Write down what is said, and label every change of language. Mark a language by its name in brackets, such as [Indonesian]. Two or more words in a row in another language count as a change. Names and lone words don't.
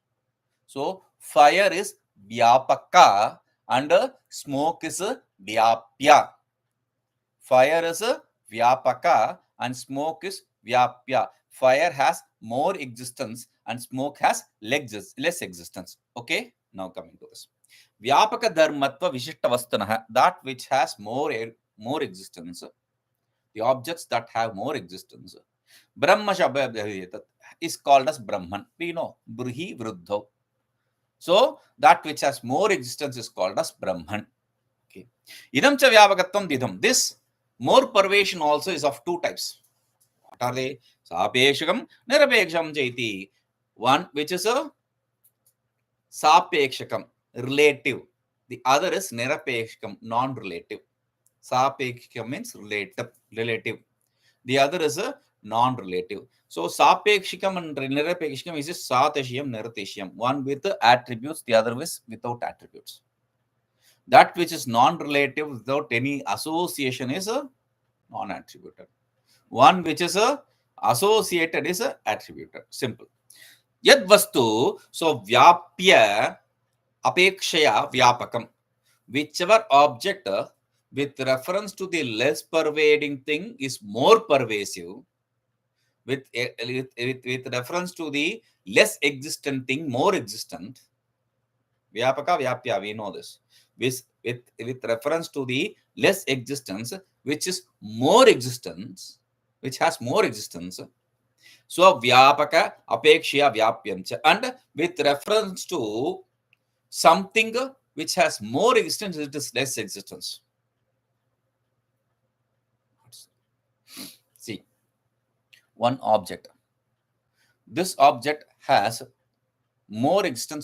[English] So fire is vyapaka and smoke is vyapya. Fire is vyapaka and smoke is vyapya. Fire has more existence and smoke has less existence. Okay, now coming to this. [Sanskrit] व्यापक धर्मत्व विशिष्ट वस्तुनः, [English] that which has more existence, the objects that have more existence. [Sanskrit] ब्रह्म शब्द [English] is called as Brahman. We know [Sanskrit] बृहि वृद्धौ. [English] So that which has more existence is called as Brahman. Okay. [Sanskrit] इदं च व्यापकत्वं द्विधम्. [English] This more pervasion also is of two types. What are they? [Sanskrit] सापेक्षकम्, निरपेक्षं चेति. [English] One which is a Sapekshakam, relative. The other is Nirapekshakam, non-relative. Sapekshakam means relative. The other is a non-relative. So Sapekshikam and Nirapekshikam is [Sanskrit] सातिशयम्, निरतिशयम्. [English] One with attributes, the other is without attributes. That which is non-relative without any association is a non-attributed. One which is associated is a attributed. Simple. [Sanskrit] यद् वस्तु, स्व व्याप्य अपेक्षया व्यापकम्. [English] Whichever object with reference to the less pervading thing is more pervasive. With reference to the less existent thing, more existent. [Sanskrit] व्यापक, व्याप्य, [English] we know this. With reference to the less existence, which is more existence, which has more existence. So, [Sanskrit] व्यापक, अपेक्ष्य, व्याप्यम्. [English] And with reference to something which has more existence, it is less existence. See, one object. This object has more existence.